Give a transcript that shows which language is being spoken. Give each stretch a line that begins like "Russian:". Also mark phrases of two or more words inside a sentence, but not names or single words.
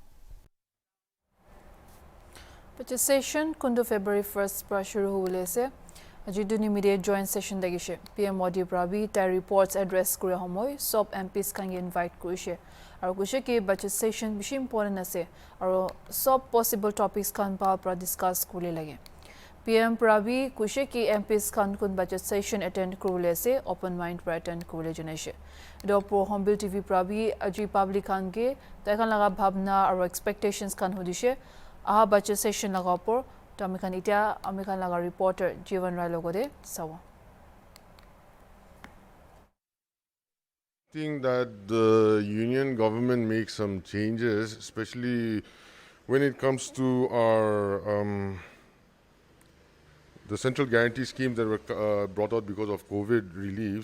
Naga Pidgin: Session kundu February 1st pra shuru hole ase ajiduni
English: immediate joint session
Naga Pidgin: dagishe PM Modi prabi ta reports address kure homoy sob MPs kan invite kurishe aru kushe ki
English: budget session
Naga Pidgin: bishi important ase aru sob
English: possible topics
Naga Pidgin: kan pa pra discuss kule lage PM prabi kushe ki MPs kan kun
English: budget session attend
Naga Pidgin: kurule ase
English: open mind
Naga Pidgin: pra attend kurule janaise dopo Hornbill TV prabi aji public kan ge ta kan laga bhabna aru expectations kan hodishe aha
English: budget session
Naga Pidgin: laga por to ami khan laga reporter Jivan Rai logode sawa
English: think that the union government makes some changes, especially when it comes to our the central guarantee schemes that were brought out because of COVID reliefs.